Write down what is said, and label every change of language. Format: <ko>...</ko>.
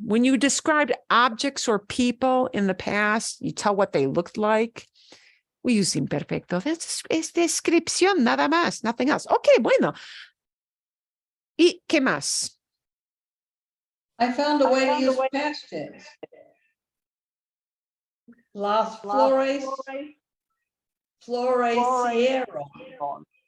<en>When you described objects or people in the past, you tell what they looked like. We use imperfecto.</en> <es>Es descripción, nada más,</es> <en>nothing else.</en> <es>Okay, bueno. ¿Y qué más?</es> <en>I found a way to use past tense.</en> <es>Las flores, florecieron.</es>